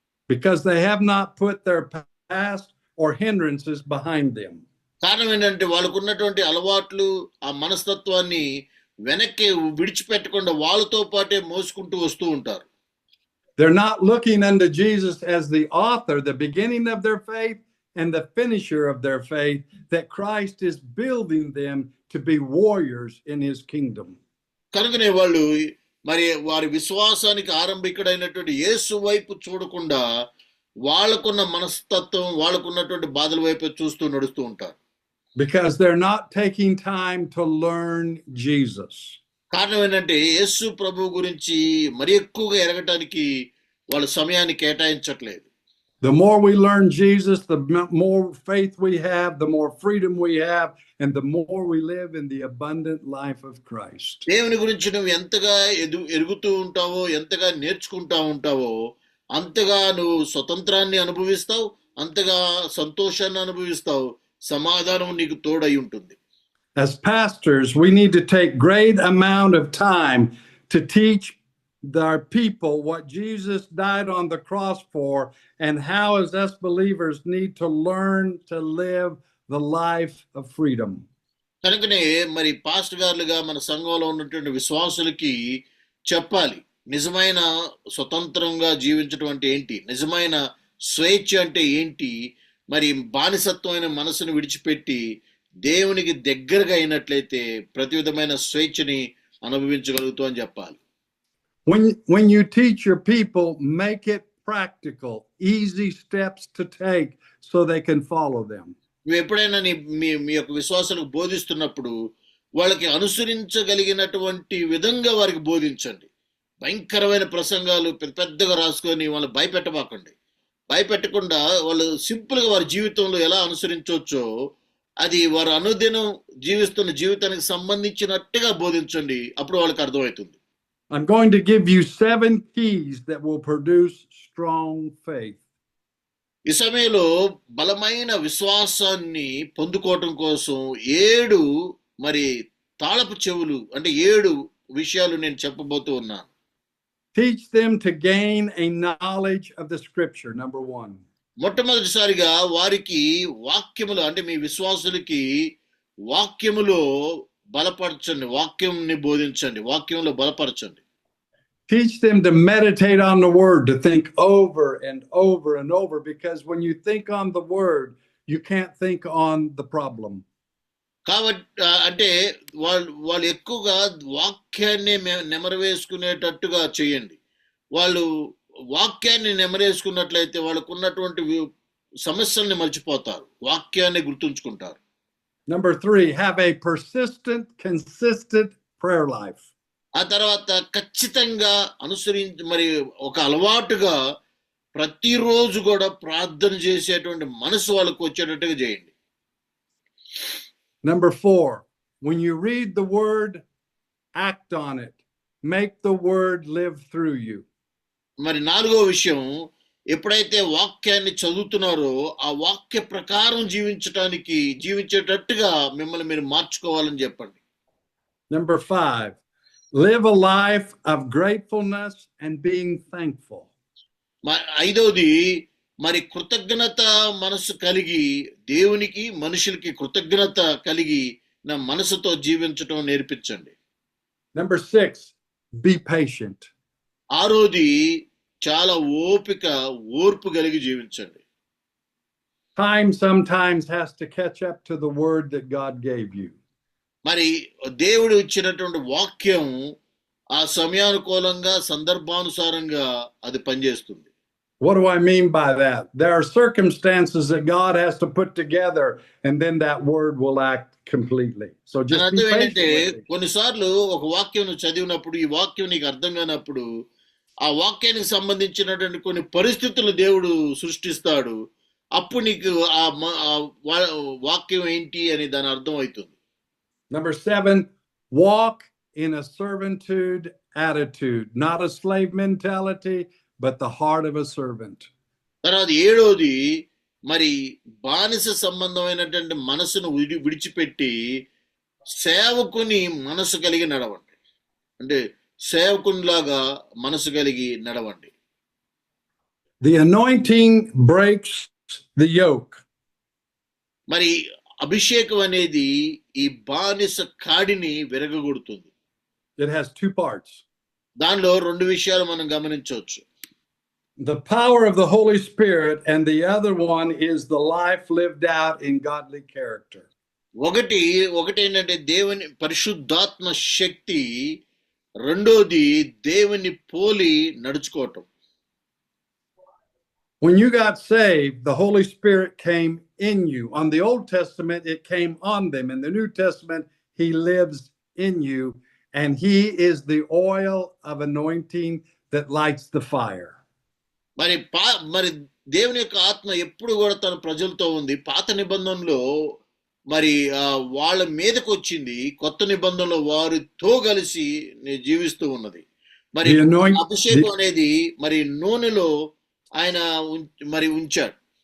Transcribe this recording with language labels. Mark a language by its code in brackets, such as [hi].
[en] Because they have not put their past or hindrances behind them. [te] కారణం ఏంటంటే వాళ్ళకు ఉన్నటువంటి అలవాట్లు ఆ మనస్తత్వాన్ని వెనక్కి విడిచిపెట్టకుండా వాళ్ళతో పాటే మోసుకుంటూ వస్తూ ఉంటారు. [en] They're not looking unto Jesus as the author, the beginning of their faith and the finisher of their faith, that Christ is building them to be warriors in his kingdom. [te] కనుకనే వాళ్ళు మరి వారి విశ్వాసానికి ఆరంభికుడైనటువంటి యేసు వైపు చూడకుండా వాళ్ళకున్న మనస్తత్వం, వాళ్ళకున్నటువంటి బాధల వైపు చూస్తూ నడుస్తూ ఉంటారు. [en] Because they're not taking time to learn Jesus. [te] కారణం ఏంటంటే యేసు ప్రభు గురించి మరి ఎక్కువగా ఎరగటానికి వాళ్ళ సమయాన్ని కేటాయించట్లేదు. [en] The more we learn Jesus, the more faith we have, the more freedom we have, and the more we live in the abundant life of Christ. [te] దేవుని గురించి నువ్వు ఎంతగా ఎరుగుతూ ఉంటావో, ఎంతగా నేర్చుకుంటా ఉంటావో, అంతగా నువ్వు స్వతంత్రాన్ని అనుభవిస్తావు, అంతగా సంతోషాన్ని అనుభవిస్తావు, సమాధానం నీకు తోడై ఉంటుంది. [en] As pastors, we need to take great amount of time to teach our people what Jesus died on the cross for, and how as us believers need to learn to live the life of freedom. [te] కనుకనే మరి pastor గారులుగా మన సంఘంలో ఉన్నటువంటి విశ్వాసులకి చెప్పాలి, నిజమైన స్వతంత్రంగా జీవించడం అంటే ఏంటి, నిజమైన స్వేచ్ఛ అంటే ఏంటి, మరి బానిసత్వమైన మనసును విడిచిపెట్టి దేవునికి దగ్గరగా అయినట్లయితే ప్రతి విధమైన స్వేచ్ఛని అనుభవించగలుగుతాం అని చెప్పాలి. [en] When you teach your people, make it practical, easy steps to take so they can follow them. [te] నువ్వు ఎప్పుడైనా మీ యొక్క విశ్వాసాలకు బోధిస్తున్నప్పుడు వాళ్ళకి అనుసరించగలిగినటువంటి విధంగా వారికి బోధించండి. భయంకరమైన ప్రసంగాలు పెద్దగా రాసుకొని వాళ్ళు భయపెట్టబాకండి. భయపెట్టకుండా వాళ్ళు సింపుల్గా వారి జీవితంలో ఎలా అనుసరించవచ్చో అది వారు అనుదినం జీవిస్తున్న జీవితానికి సంబంధించినట్టుగా బోధించండి. అప్పుడు వాళ్ళకి అర్థమవుతుంది. [en] I'm going to give you 7 keys that will produce strong faith. [te] ఈ సమయంలో బలమైన విశ్వాసాన్ని పొందుకోవటం కోసం 7 మరి తాళపు చెవులు అంటే 7 విషయాలు నేను చెప్పబోతూ ఉన్నాను. [en] Teach them to gain a knowledge of the scripture, number 1. [te] మొట్టమొదటిసారిగా వారికి వాక్యములు అంటే మీ విశ్వాసులకి వాక్యములో బలపరచండి, వాక్యంని బోధించండి, వాక్యంలో బలపరచండి. [en] Teach them to meditate on the word, to think over and over and over, because when you think on the word, you can't think on the problem. [te] కాబట్టి అంటే వాళ్ళు ఎక్కువగా వాక్యాన్ని నెమరవేసుకునేటట్టుగా చేయండి. వాళ్ళు వాక్యాన్ని నెమరేసుకున్నట్లయితే వాళ్ళకు ఉన్నటువంటి సమస్యల్ని మర్చిపోతారు, వాక్యాన్ని గుర్తుంచుకుంటారు. [en] Number 3, have a persistent, consistent prayer life. [te] ఆ తర్వాత ఖచ్చితంగా అనుసరించి మరి ఒక అలవాటుగా ప్రతిరోజు కూడా ప్రార్థన చేసేటువంటి మనసు వాళ్ళకు వచ్చేటట్టుగా చేయండి. [en] Number 4, when you read the word, act on it. Make the word live through you. [te] మరి 4వ విషయం, ఎప్పుడైతే వాక్యాన్ని చదువుతున్నారో ఆ వాక్య ప్రకారం జీవించేటట్టుగా మిమ్మల్ని మీరు మార్చుకోవాలని చెప్పండి. [en] Number 5, live a life of gratefulness and being thankful. [te] 5వది మరి కృతజ్ఞత మనసు కలిగి దేవునికి మనుషులకి కృతజ్ఞత కలిగి నా మనసుతో జీవించటం నేర్పించండి. [en] Number 6, be patient. [te] 6వది చాలా ఓర్పు కలిగి జీవించండి. [en] Time sometimes has to catch up to the word that God gave you. [te] మరి దేవుడు ఇచ్చినటువంటి వాక్యం ఆ సమయానుకూలంగా సందర్భానుసారంగా అది పనిచేస్తుంది. [en] What do I mean by that? There are circumstances that God has to put together, and then that word will act completely. So just be patient. [te] కొన్నిసార్లు ఒక వాక్యం చదివినప్పుడు ఈ వాక్యం నీకు అర్థం కానప్పుడు ఆ వాక్యానికి సంబంధించినటువంటి కొన్ని పరిస్థితులు దేవుడు సృష్టిస్తాడు. అప్పుడు నీకు ఆ వాక్యం ఏంటి అని దాని అర్థం అవుతుంది. [en] Number 7, walk in a servitude attitude, not a slave mentality, but the heart of a servant. [te] తర్వాత 7వది మరి బానిస సంబంధమైనటువంటి మనసును విడిచిపెట్టి సేవకుని మనసు కలిగి నడవండి. అంటే సేవకునిలాగా మనసు కలిగి నడవండి. [en] The anointing breaks the yoke. [te] మరి అభిషేకం అనేది ఈ బానిస కాడిని విరగగొడుతుంది. [en] It has 2 parts. [te] దానిలో 2 విషయాలు మనం గమనించవచ్చు. [en] The power of the Holy Spirit, and the other one is the life lived out in godly character. [te] ఒకటి ఏంటంటే దేవుని పరిశుద్ధాత్మ శక్తి, రెండోది దేవుని పోలి నడుచుకోవటం. [en] When you got saved, the Holy Spirit came in you. On the Old Testament, it came on them. In the New Testament, he lives in you, and he is the oil of anointing that lights the fire. [te] మరి దేవుని యొక్క ఆత్మ ఎప్పుడు కూడా తన ప్రజలతో ఉంది. పాత నిబంధనలో మరి వాళ్ళ మీదకి వచ్చింది, కొత్త నిబంధనలో వారితో కలిసి జీవిస్తూ ఉన్నది. మరి అభిషేకం అనేది మరి నూనెలో ఆయన మరి ఉంచాడు.